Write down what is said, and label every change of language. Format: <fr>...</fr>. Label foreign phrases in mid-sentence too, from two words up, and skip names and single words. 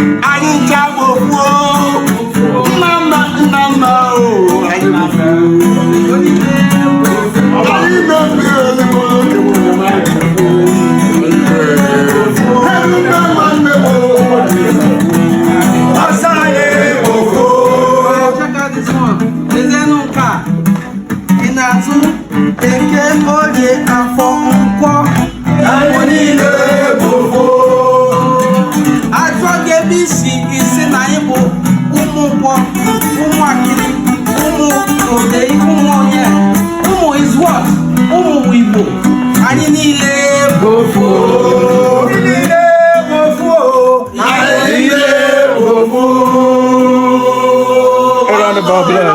<ig>Anyị ncha bụ ofu o. Nna mma, nna mma o. Anyị bụ ofu. Anyị na-ebi ezigbo oge bụ na anyị bụ ofu. Anyị na-ama nne m o. Ọsọ anyị bụ ofu.</ig> <en>Check out this one.</en> <ig>Lezenụ nke a. Ị na-atụ Eke, Orie, Afọ, Nkwọ. Anyị niile bụ ofu. Ajọ gị ebe isi, isi na anyị bụ ụmụ Nkwọ, ụmụ Akịrị, ụmụ Odei, ụmụ Onye, ụmụ is what? Ụmụ Igbo. Anyị niile bụ ofu. Anyị niile bụ ofu.</ig> <en>A round of applause.</en>